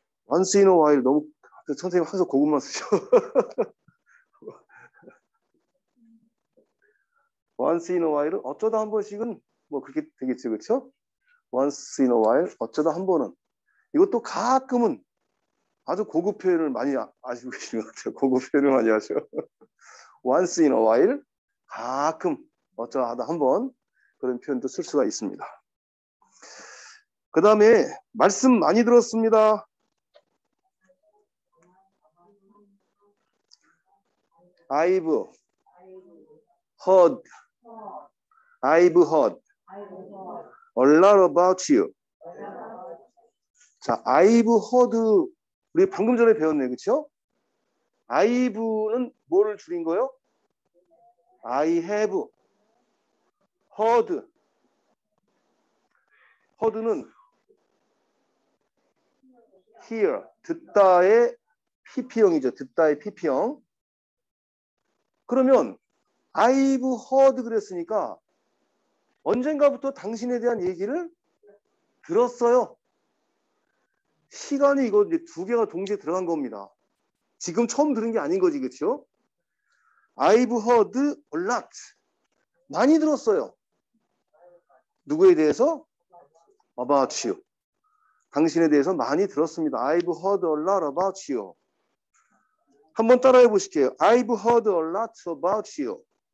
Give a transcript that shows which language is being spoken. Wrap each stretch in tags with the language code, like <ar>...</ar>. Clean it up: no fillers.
<en>once in a while</en> <ko>너무 선생님 항상 그것만 쓰셔.</ko> <en>once in a while</en> <ko>은 어쩌다 한 번씩은 뭐 그렇게 되겠죠, 그렇죠?</ko> <en>once in a while</en> <ko>어쩌다 한 번은. 이것도 가끔은 아주 고급 표현을 많이 아시고 계시는 것 같아요. 고급 표현을 많이 하셔.</ko> <en>once in a while</en> <ko>가끔 어쩌다 한 번 그런 표현도 쓸 수가 있습니다. 그 다음에 말씀 많이 들었습니다.</ko> <en>I've heard a lot about you.</en> <ko>자,</ko> <en>I've heard</en> <ko>우리 방금 전에 배웠네, 그렇죠? I've는 뭐를 줄인 거요?</ko> <en>I have heard.</en> <ko>heard는 hear, 듣다의 PP형이죠. 듣다의 PP형. 그러면</ko> <en>I've heard</en> <ko>그랬으니까 언젠가부터 당신에 대한 얘기를 들었어요. 시간이 이거 이제 두 개가 동시에 들어간 겁니다. 지금 처음 들은 게 아닌 거지, 그렇죠?</ko> <en>I've heard a lot.</en> <ko>많이 들었어요. 누구에 대해서?</ko> <en>About you.</en> <ko>당신에 대해서 많이 들었습니다.</ko> <en>I've heard a lot about you.</en> <ko>한번 따라해 보실게요.</ko> <en>I've heard a lot about you.</en>